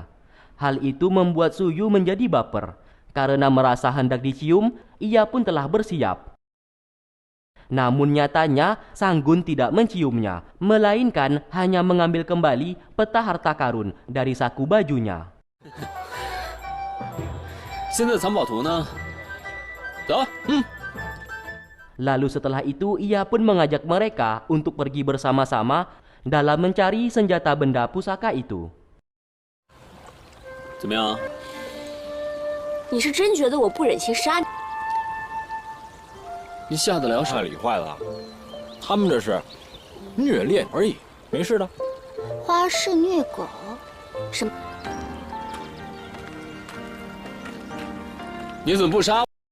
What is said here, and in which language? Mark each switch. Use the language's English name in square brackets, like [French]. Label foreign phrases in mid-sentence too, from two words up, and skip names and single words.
[Indonesian] Hal itu membuat Suyu menjadi baper. Karena merasa hendak dicium, ia pun telah bersiap. Namun nyatanya Sanggun tidak menciumnya, melainkan hanya mengambil kembali peta harta karun dari saku bajunya. [Chinese] 现在藏宝图呢？走， [Indonesian] Lalu setelah itu ia pun mengajak mereka untuk pergi bersama-sama dalam mencari senjata benda pusaka itu. [Chinese] 怎么样？你是真觉得我不忍心杀你？你下得了手？太理坏了，他们这是虐恋而已，没事的。花式虐狗？什么？你怎么不杀？